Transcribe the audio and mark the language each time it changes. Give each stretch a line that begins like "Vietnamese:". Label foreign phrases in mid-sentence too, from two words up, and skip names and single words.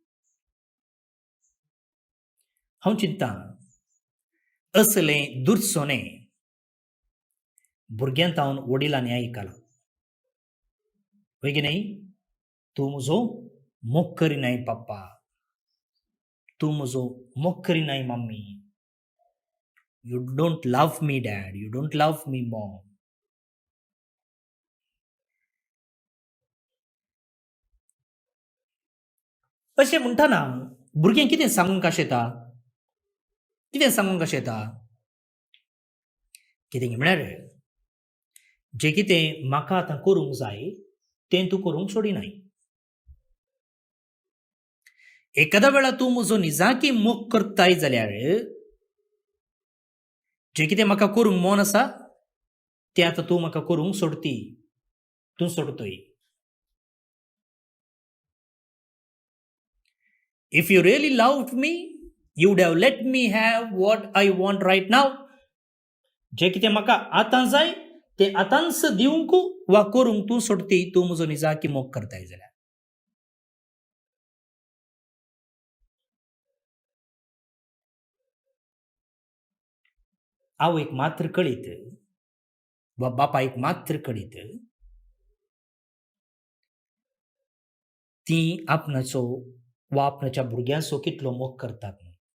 Konkani: हांव चिंतां असलें दुर्सोनें भुरग्यांत हांव वडिलांनी आयकलां. वय न्ही, तूं म्हजो मोग करिनाय पप्पा, तूं म्हजो मोग करिनाय मम्मी.
English: You don't love me Dad, you don't love me Mom.
Konkani: अशें म्हणटाना भुरगें कितें सांगूंक आशेता? कितें सांगूंक आशेता? कितें म्हळ्यार जें कितें म्हाका आतां करूंक जाय तें तूं करूंक सोडिनाय. एकादा वेळा तूं म्हजो निजाकी मोग करताय जाल्यार जें कितें म्हाका करूंक मोन आसा तें आतां तूं म्हाका करूंक सोडती. तूं सोडतय.
English: If you really loved me, you would have let me have what I want right now.
Konkani: जें कितें म्हाका आतां जाय तें आतांच दिवंक वा करूंक तूं सोडती. तूं म्हजो निजाकी मोग करताय जाल्यार. हांव एक मात्र कळीत वा बापा एक मात्र कळीत ती आपणाचो वा आपणाच्या भुरग्याचो कितलो मोग करतात.